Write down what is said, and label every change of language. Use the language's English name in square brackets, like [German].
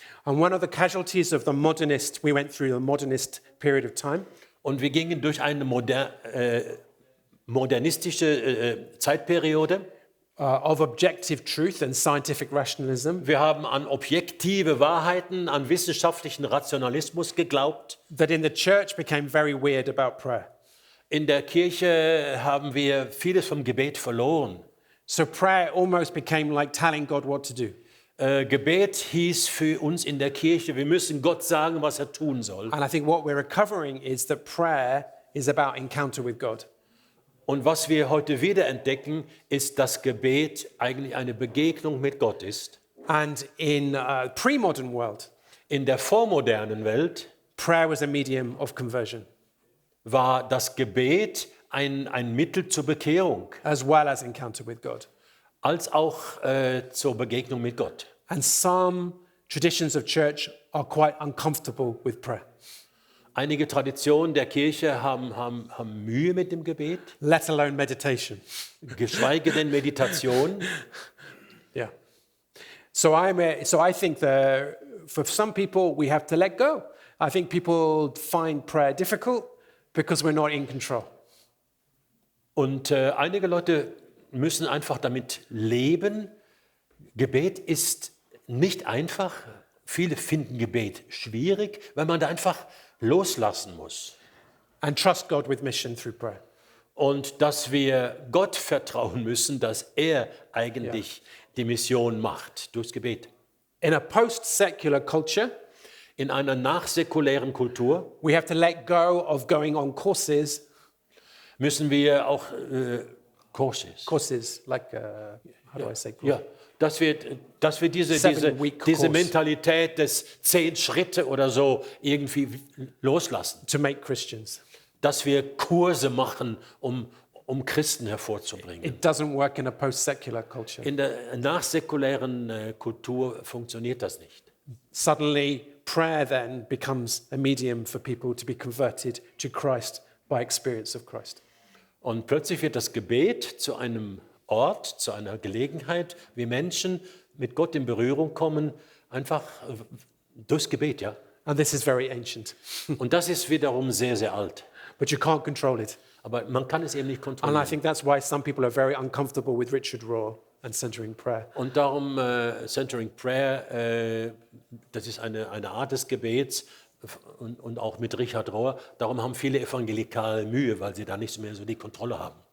[English] And one of the casualties of we went through the modernist period of time. [German] Und wir gingen durch eine modernistische Zeitperiode. [English] Of objective truth and scientific rationalism. [German] Wir haben an objektive Wahrheiten, an wissenschaftlichen Rationalismus geglaubt. [English] That in the church became very weird about prayer. [German] In der Kirche haben wir vieles vom Gebet verloren. [English] So prayer almost became like telling God what to do. [German] Gebet hieß für uns in der Kirche, wir müssen Gott sagen, was er tun soll. [English] And I think what we're recovering is that prayer is about encounter with God. [German] Und was wir heute wieder entdecken, ist, dass Gebet eigentlich eine Begegnung mit Gott ist. [English] And in pre-modern world, [German] in der vormodernen Welt, [English] prayer was a medium of conversion. [German] War das Gebet ein Mittel zur Bekehrung. [English] As well as encounter with God. [German] Als auch zur Begegnung mit Gott. [English] And some traditions of church are quite uncomfortable with prayer. [German] Einige Traditionen der Kirche haben Mühe mit dem Gebet. [English] Let alone meditation. [German] Geschweige denn Meditation. [English] Yeah. So I think that for some people we have to let go. I think people find prayer difficult because we're not in control. [German] Und einige Leute müssen einfach damit leben. Gebet ist nicht einfach. Viele finden Gebet schwierig, weil man da einfach loslassen muss. [English] And trust God with mission through prayer. [German] Und dass wir Gott vertrauen müssen, dass er eigentlich die Mission macht durchs Gebet. [English] In a post-secular culture, [German] In einer nachsäkulären Kultur [English] we have to let go of going on courses, [German] müssen wir auch Courses, [English] like, how do I say course? [German] Ja, dass wir diese [English] 7-week course. [German] Mentalität des 10 Schritte oder so irgendwie loslassen. [English] To make Christians. [German] Dass wir Kurse machen, um Christen hervorzubringen. [English] It doesn't work in a post-secular culture. [German] In der nachsäkulären Kultur funktioniert das nicht. [English] Suddenly, prayer then becomes a medium for people to be converted to Christ by experience of Christ. [German] Und plötzlich wird das Gebet zu einem Ort, zu einer Gelegenheit, wie Menschen mit Gott in Berührung kommen, einfach durchs Gebet, ja. [English] And this is very ancient. [German] Und das ist wiederum sehr, sehr alt. [English] But you can't control it. [German] Aber man kann es eben nicht [English] And I [German] kontrollieren. [English] think that's why some people are very uncomfortable with Richard Rohr and centering prayer. [German] Und darum Centering Prayer, das ist eine Art des Gebets und auch mit Richard Rohr. Darum haben viele Evangelikale Mühe, weil sie da nicht mehr so die Kontrolle haben.